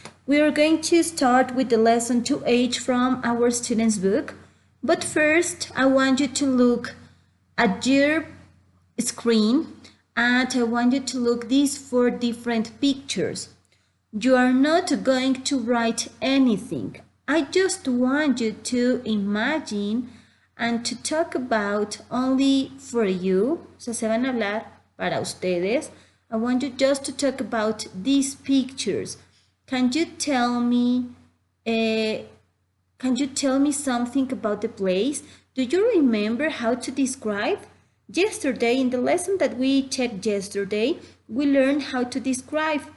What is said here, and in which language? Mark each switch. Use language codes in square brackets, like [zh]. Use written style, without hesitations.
[en] We are going to start with the lesson 2H from our student's book, but first, I want you to look at your screen and I want you to look these 4 different pictures. You are not going to write anything. I just want you to imagine and to talk about only for you. [es] O sea, se van a hablar para ustedes. [en] I want you just to talk about these pictures. Can you tell me something about the place? Do you remember how to describe? Yesterday, in the lesson that we checked yesterday, we learned how to describe.